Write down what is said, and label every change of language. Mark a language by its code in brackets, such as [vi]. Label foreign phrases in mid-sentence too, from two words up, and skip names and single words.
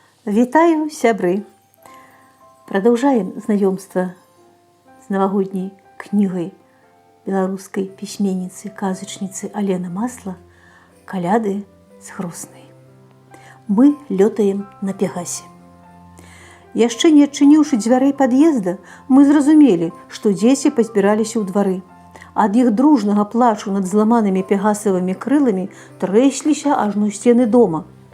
[be] Вітаю, сябры! [ru] Продолжаем знакомство с новогодней книгой белорусской письменницы, казачницы Алены Масла «Каляды с Хроснай». [be] Мы лётаем на Пегасе. Яшчэ не адчыніўшы дзвярэй пад'езда, мы зразумелі, што дзеці пазбіраліся ў двары. Ад іх дружнага плачу над зламанымі пегасавымі крыламі трэсліся ажно сцены дома.